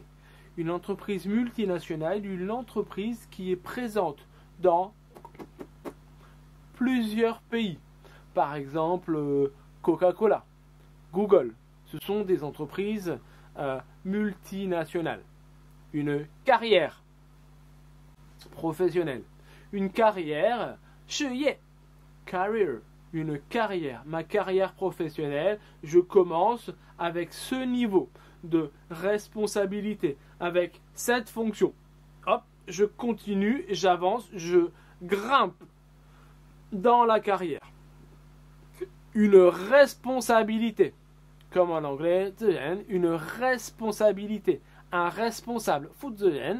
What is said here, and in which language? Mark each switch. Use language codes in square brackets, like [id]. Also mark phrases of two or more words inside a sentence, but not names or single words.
[fr] Une entreprise multinationale, une entreprise qui est présente dans plusieurs pays. Par exemple, Coca-Cola, Google. Ce sont des entreprises multinationales. Une carrière professionnelle. Une carrière, [zh] 事业, career. [fr] Une carrière. Ma carrière professionnelle, je commence avec ce niveau de responsabilité, avec cette fonction. Hop, je continue, j'avance, je grimpe dans la carrière. Une responsabilité, comme en anglais, une responsabilité, un responsable, [zh] 负责人.